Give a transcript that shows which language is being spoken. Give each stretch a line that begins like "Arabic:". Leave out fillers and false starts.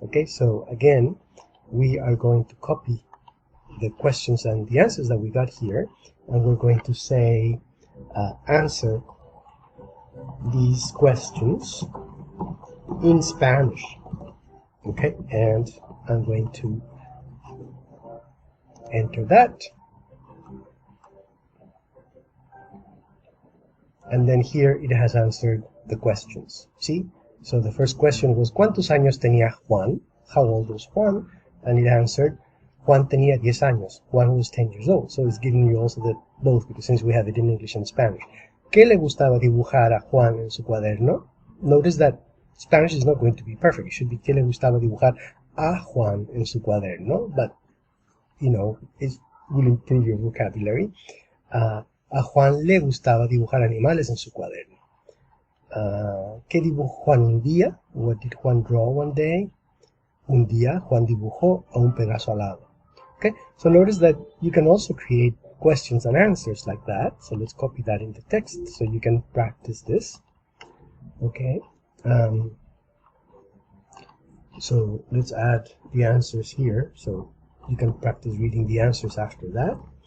English: Okay, so again, we are going to copy the questions and the answers that we got here, and we're going to say answer these questions in Spanish. Okay, and I'm going to enter that, and then here it has answered the questions. See, so the first question was
Spanish: ¿Cuántos años tenía Juan?
English: How old was Juan? And it answered Juan
Spanish: tenía 10 años.
English: Juan was 10 years old. So it's giving you also the both, because since we have it in English and Spanish.
Spanish: ¿Qué le gustaba dibujar a Juan en su cuaderno?
English: Notice that Spanish is not going to be perfect. It should be
Spanish: ¿Qué le gustaba dibujar a Juan en su cuaderno?
English: But, you know, it will improve your vocabulary.
Spanish: A Juan le gustaba dibujar animales en su cuaderno. ¿Qué dibujó Juan un día?
English: What did Juan draw one day?
Spanish: Un día Juan dibujó a un Pegaso alado.
English: Okay, so notice that you can also create questions and answers like that. So let's copy that in the text so you can practice this. Okay, so let's add the answers here so you can practice reading the answers after that.